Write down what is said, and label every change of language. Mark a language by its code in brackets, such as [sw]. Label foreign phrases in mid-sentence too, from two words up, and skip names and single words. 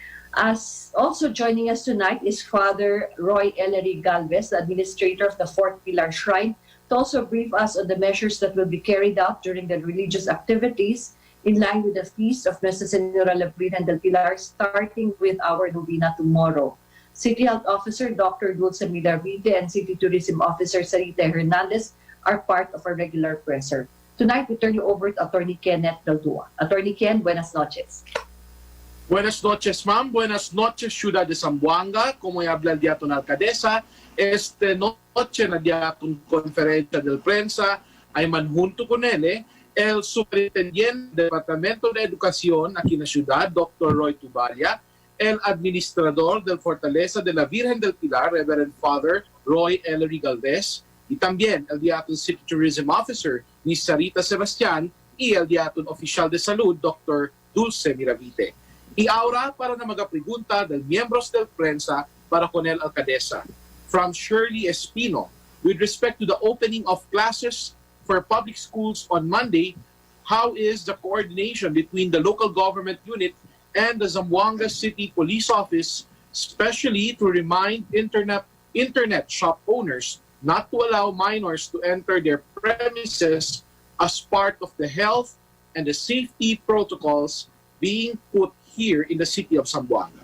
[en] As also joining us tonight is Father Roy Ellery Galvez, the administrator of the Fourth Pilar Shrine, to also brief us on the measures that will be carried out during the religious activities in line with the feast of Nuestra Señora la Virgen del Pilar, starting with our novena tomorrow. City Health Officer Dr. Dulce Milarvite and City Tourism Officer Sarita Hernandez are part of our regular presser. Tonight, we turn you over to Attorney Kenneth Daldua. Attorney Ken, [cbk] buenas noches. Buenas noches, ma'am. Buenas noches, Ciudad de Zamboanga. Como habla el diaton alcaldesa, este noche na diaton conferencia del prensa ay manjunto con ele el Superintendente del Departamento de Educación aquí na ciudad, Dr. Roy Tubalia, el Administrador del Fortaleza de la Virgen del Pilar, Reverend Father Roy Ellery Galvez, y también el diaton [en] City Tourism Officer [cbk] ni Sarita Sebastián y el diaton Oficial de Salud, Dr. Dulce Miravite. Y ahora para na magapregunta del miembros del prensa para con el alcaldesa. [en] From Shirley Espino, with respect to the opening of classes for public schools on Monday, how is the coordination between the local government unit and the Zamboanga City Police Office, especially to remind internet shop owners not to allow minors to enter their premises as part of the health and the safety protocols being put here in the city of Zamboanga?